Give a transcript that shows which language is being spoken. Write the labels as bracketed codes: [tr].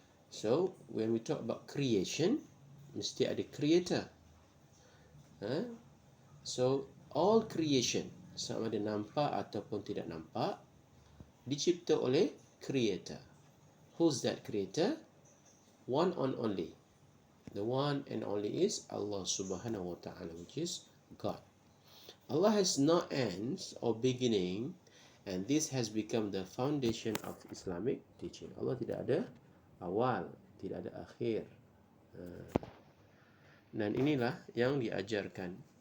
[en] So when we talk about creation, [ms] mesti ada [en] creator. [ms] So all creation, sama ada nampak ataupun tidak nampak, dicipta oleh creator. [en] Who's that creator? One and only. The one and only is Allah subhanahu wa ta'ala, which is God. Allah has no ends or beginning, and this has become the foundation of Islamic teaching. [ms] Allah tidak ada awal, tidak ada akhir. Dan inilah yang diajarkan.